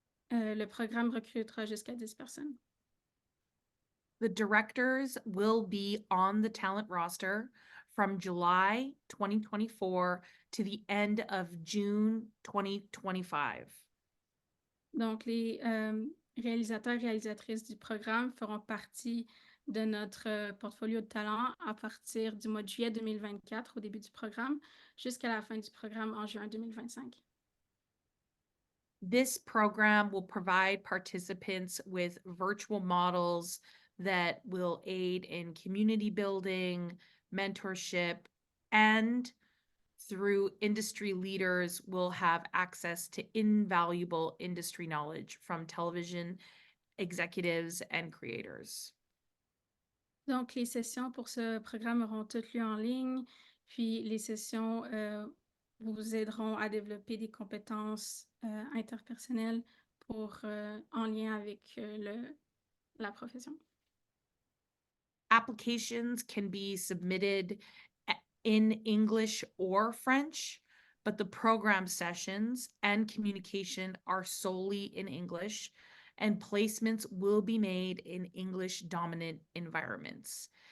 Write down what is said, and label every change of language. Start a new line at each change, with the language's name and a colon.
French: Le programme recrutera jusqu'à 10 personnes.
English: The directors will be on the talent roster from July 2024 to the end of June 2025.
French: Donc, les réalisateurs et réalisatrices du programme feront partie de notre portfolio de talents à partir du mois de juillet 2024, au début du programme, jusqu'à la fin du programme en juin 2025.
English: This program will provide participants with virtual models that will aid in community building, mentorship, and through industry leaders will have access to invaluable industry knowledge from television executives and creators.
French: Donc, les sessions pour ce programme auront toutes lieu en ligne, puis les sessions vous aideront à développer des compétences interpersonnelles en lien avec la profession.
English: Applications can be submitted in English or French, but the program sessions and communication are solely in English, and placements will be made in English-dominant environments.